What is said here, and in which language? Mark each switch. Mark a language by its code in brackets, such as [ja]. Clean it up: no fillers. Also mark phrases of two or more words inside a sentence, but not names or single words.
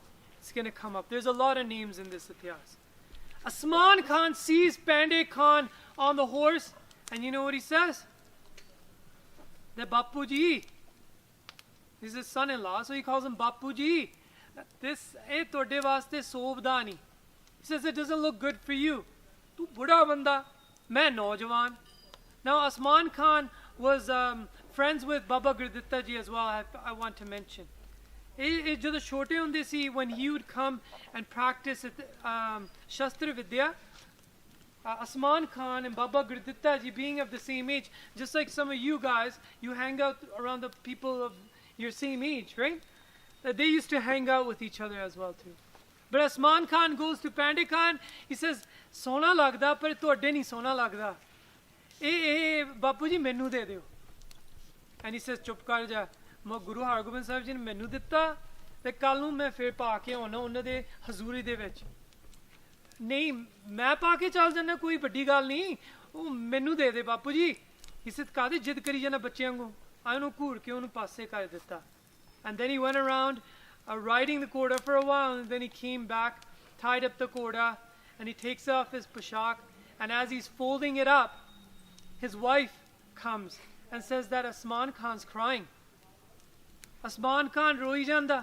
[en] It's going to come up. There's a lot of names in this Ityas. Asman Khan sees Pandey Khan on the horse, and you know what he says? That Bapu Ji. He's his son-in-law, so he calls him Bapu Ji. [pa] This ਇਹ ਤੁਹਾਡੇ ਵਾਸਤੇ ਸੋਭਦਾਨੀ. [en] He says it doesn't look good for you. [pa] ਤੂੰ ਬੁੱਢਾ ਬੰਦਾ, ਮੈਂ ਨੌਜਵਾਨ. [en] Now Asman Khan was friends with Baba Gurditta Ji as well. I want to mention. [pa] ਜਦੋਂ ਛੋਟੇ ਹੁੰਦੇ ਸੀ, [en] when he would come and practice Shastra Vidya, Asman Khan and Baba Gurditta Ji being of the same age, just like some of you guys, you hang out around the people of your same age, right? They used to hang out with each other as well too. But Asman Khan goes to Pandey Khan, he says, [pa] ਸੋਹਣਾ ਲੱਗਦਾ, ਪਰ ਤੁਹਾਡੇ ਨਹੀਂ ਸੋਹਣਾ ਲੱਗਦਾ. Bapu ji ਮੈਨੂੰ ਦੇ ਦਿਓ. [en] And he says, [pa] ਚੁੱਪ ਕਰ ਜਾ. ਮੈਂ ਗੁਰੂ ਹਰਗੋਬਿੰਦ ਸਾਹਿਬ ਜੀ ਨੇ ਮੈਨੂੰ ਦਿੱਤਾ ਤੇ ਕੱਲ ਨੂੰ ਮੈਂ ਫਿਰ ਪਾ ਕੇ ਆਉਣਾ ਉਹਨਾਂ ਦੇ ਹਜ਼ੂਰੀ ਦੇ ਵਿੱਚ. ਨਹੀਂ ਮੈਂ ਪਾ ਕੇ ਚੱਲ ਜਾਣਾ, ਕੋਈ ਵੱਡੀ ਗੱਲ ਨਹੀਂ, ਉਹ ਮੈਨੂੰ ਦੇ ਦੇ ਬਾਪੂ ਜੀ. ਇਸੇ ਕਾਹਦੀ ਜਿੱਦ ਕਰੀ ਜਾਣਾ ਬੱਚਿਆਂ ਵਾਂਗੂ. ਆ ਉਹਨੂੰ ਘੂਰ ਕੇ ਉਹਨੂੰ ਪਾਸੇ ਕਰ ਦਿੱਤਾ. [en] And then he went around riding the koda for a while, and then he came back, tied up the koda, and he takes off his pashak, and as he's folding it up, his wife comes and says that Asman Khan's crying. [pa] Asman Khan ਰੋਈ ਜਾਂਦਾ.